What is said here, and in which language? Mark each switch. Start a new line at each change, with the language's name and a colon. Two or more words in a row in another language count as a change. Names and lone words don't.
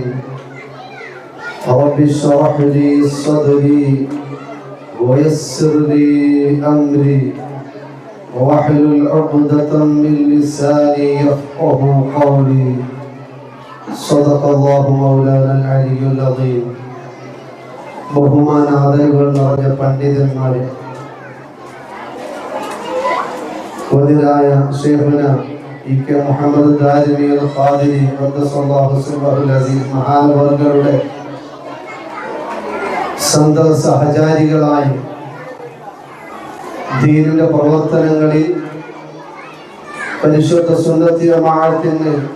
Arabic: رب اشرح لي صدري ويسر لي أمري واحلل عقدة من لساني يفقه قولي. صدق الله مولانا العلي العظيم.
Malayalam: ബഹുമാന ആദരവുകൾ നിറഞ്ഞ പണ്ഡിതന്മാരെ, വന്യരായ ശൈഖുന ഇ.കെ. മുഹമ്മദ് ദാരിമി അൽ ഖാദിരി
Arabic: قدس الله سره العزيز
Malayalam: മഹാനവർകളുടെ സന്തത സഹചാരികളായി ദീനിന്റെ പ്രവർത്തനങ്ങളിൽ പരിശുദ്ധ സുന്നത്തി ജമാഅത്തിന്